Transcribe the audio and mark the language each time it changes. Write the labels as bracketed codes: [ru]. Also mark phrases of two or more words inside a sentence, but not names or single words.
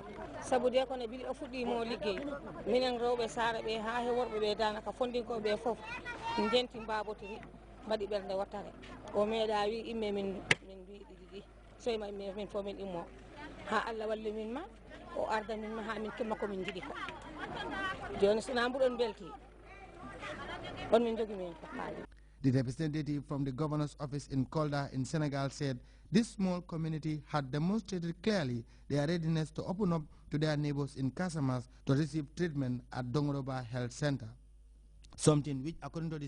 [ff] sabu de kono bili o fuɗɗimo liggey minen rewɓe saara ɓe ha he worɓe ɓe danaka fondinkoɓe foof jenti mbabotiri mbaɗi ɓernde wattare o meeɗa wi imme min mbiɗi ɗiɗi soyma imme min fof min immo ha Allah walli min ma o arda min ma ha min kimma komin jiiɗi ko joni sona mbuɗon belti on min jogui min fof haali. [en] The representative from the governor's office in Kolda in Senegal said this small community had demonstrated clearly their readiness to open up to their neighbors in Casamas to receive treatment at Dongoroba Health Center. something which, according to the